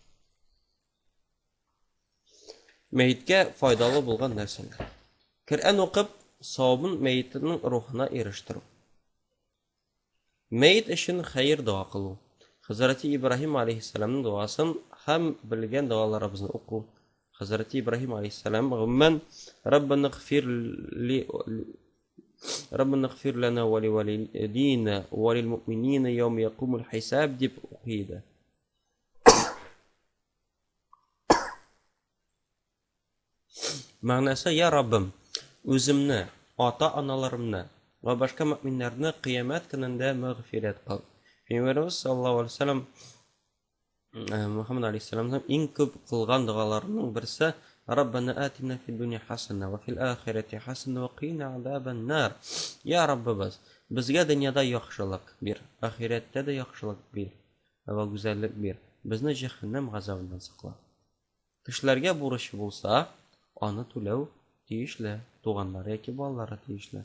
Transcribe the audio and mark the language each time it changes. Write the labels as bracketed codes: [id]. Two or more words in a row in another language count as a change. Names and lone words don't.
[tt] Мәйеткә файдалы булган нәрсәләр. Коръән укып, савабын мәйетнең рухына ирештирү. Мәйет өчен хәйр дуа кылу. Хәзрәти Ибраһим алейһиссаламның дуасын һәм белгән дуаларыбызны уку. Хәзрәти Ибраһим алейһиссалам гомумән [ar] ربنا اغفر لنا ولوالدينا وللمؤمنين يوم يقوم الحساب [tt] дип укыйды. Мәгънәсе: "Я Раббым, үземне, ата-аналарымны ва башка мөэминнәрне кыямәт көнендә мәгъфирәт кыл." Пәйгамбәрбез [ar] صلى الله عليه وسلم [tt] Мухаммад алейһиссаламның иң күп кылган дуаларының берсе: [ar] "ربنا آتنا في الدنيا حسنة وفي الآخرة حسنة وقنا عذاب النار." [tt] Я Раббыбыз, безгә дөньяда яхшылык бир, ахирәттә дә яхшылык бир ва гүзәллек бир. Безне җәһәннәм газабыннан сакла. Кешеләргә бурычы булса, аны түләү тиешле, туганнар яки балалары тиешле.